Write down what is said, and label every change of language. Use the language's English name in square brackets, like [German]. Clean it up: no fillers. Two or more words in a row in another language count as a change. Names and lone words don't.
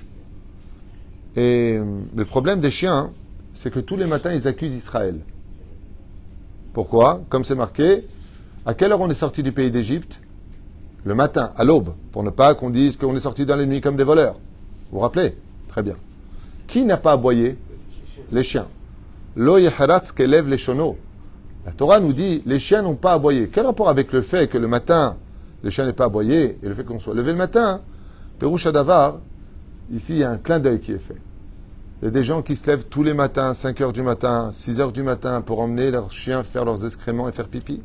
[French] Et le problème des chiens, c'est que tous les matins, ils accusent Israël. Pourquoi? Comme c'est marqué, à quelle heure on est sorti du pays d'Égypte? Le matin, à l'aube, pour ne pas qu'on dise qu'on est sorti dans les nuits comme des voleurs. Vous vous rappelez? Très bien. Qui n'a pas aboyé? Les chiens. [Hebrew] לא יחרץ כלב לשונו. [French] La Torah nous dit, les chiens n'ont pas aboyé. Quel rapport avec le fait que le matin, les chiens n'aient pas aboyé, et le fait qu'on soit levé le matin? [Hebrew] פירוש הדבר, [French] ici, il y a un clin d'œil qui est fait. Il y a des gens qui se lèvent tous les matins, 5 heures du matin, 6 heures du matin, pour emmener leurs chiens faire leurs excréments et faire pipi.